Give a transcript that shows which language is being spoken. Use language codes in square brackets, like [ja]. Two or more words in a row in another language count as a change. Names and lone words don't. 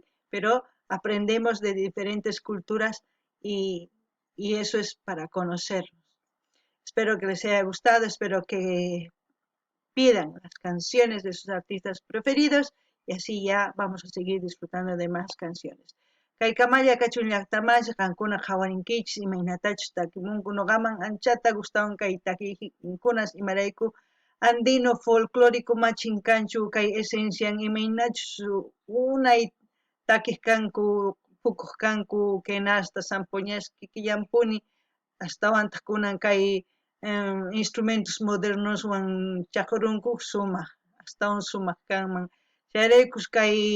[es] Pero aprendemos de diferentes culturas y, y eso es para conocernos. Espero que les haya gustado, espero que pidan las canciones de sus artistas preferidos y así ya vamos a seguir disfrutando de más canciones. [qu] Kay kamalla kachun llaqtamanta qankuna qhawarinkichis imaynatachus takimunku noqaman anchata gustawan kay takikunkunas imarayku [es] andino folclórico [qu] machin kanchu kay esencian imaynachus unay takiq kanku pukuq kanku kenasta sampuñasqa killampuni astawan kunan kay [es] instrumentos modernos [qu] wan chaqurunku sumaq astawan sumaq kanman chayraykus kay